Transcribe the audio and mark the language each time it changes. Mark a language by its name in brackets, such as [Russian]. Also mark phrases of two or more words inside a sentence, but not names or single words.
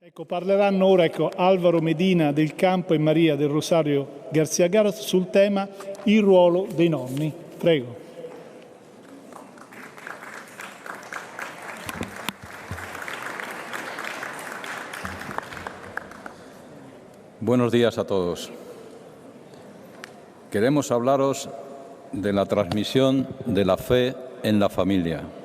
[Italian] Parleranno ora Alvaro Medina del Campo e Maria del Rosario García Garas sul tema il ruolo dei nonni. Prego. [Spanish] Buenos días a todos. Queremos hablaros de la transmisión de la fe en la familia.